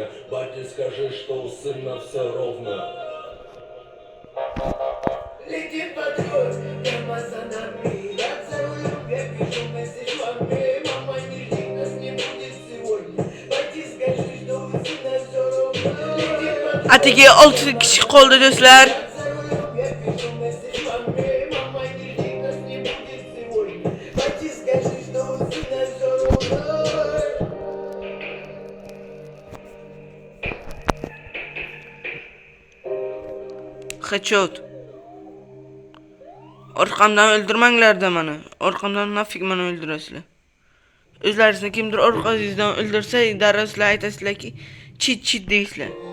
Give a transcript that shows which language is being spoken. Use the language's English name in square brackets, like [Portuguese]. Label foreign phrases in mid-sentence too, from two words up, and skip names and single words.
[Russian] Батя, скажи, что у сына все ровно. Летит патруль прямо за нами. Брат за рулем, я пишу месседж маме. Мама, не жди, нас не будет сегодня. Батя, скажи, что у сына все ровно. Летит патруль [Uzbek] Atigi 6 kishi qoldi do'stlar. [Russian] за рулем, я пишу месседж маме. Мама, не жди, нас не будет сегодня. Батя, скажи, что у сына все ровно. [Uzbek] Headshot. Orqamdan o'ldirmanglar-da meni. Orqamdan nafik meni o'ldirasizlar. O'zlaringizni kimdir orqangizdan o'ldirsa, darrasizlar aytasizlarki, chit deysizlar.